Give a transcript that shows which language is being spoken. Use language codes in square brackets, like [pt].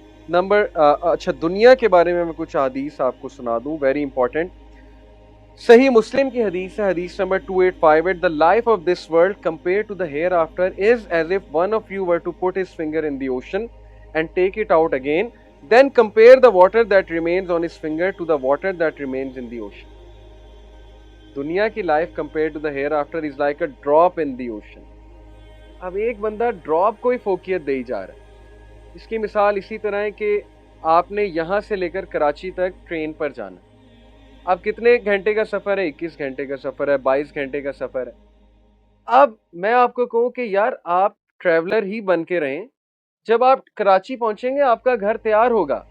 [ur] اچھا, دنیا کے بارے میں کچھ حدیث آپ کو سنا دوں, [en] Very important. [ur] صحیح مسلم کی حدیث ہے, حدیث number 285. [en] The life of this world compared to the hereafter is as if one of you were to put his finger in the ocean and take it out again, then compare the water that remains on his finger to the water that remains in the ocean. دنیا کی life compared to the hereafter is like a drop in the ocean. [ur] اب ایک بندہ drop کو ہی فوقیت دے جا رہا ہے. اس کی مثال اسی طرح ہے کہ آپ نے یہاں سے لے کر کراچی تک ٹرین پر جانا. اب کتنے گھنٹے کا سفر ہے, 21 گھنٹے کا سفر ہے, 22 گھنٹے کا سفر ہے. اب میں آپ کو کہوں کہ یار آپ ٹریولر ہی بن کے رہیں, جب آپ کراچی پہنچیں گے آپ کا گھر تیار ہوگا.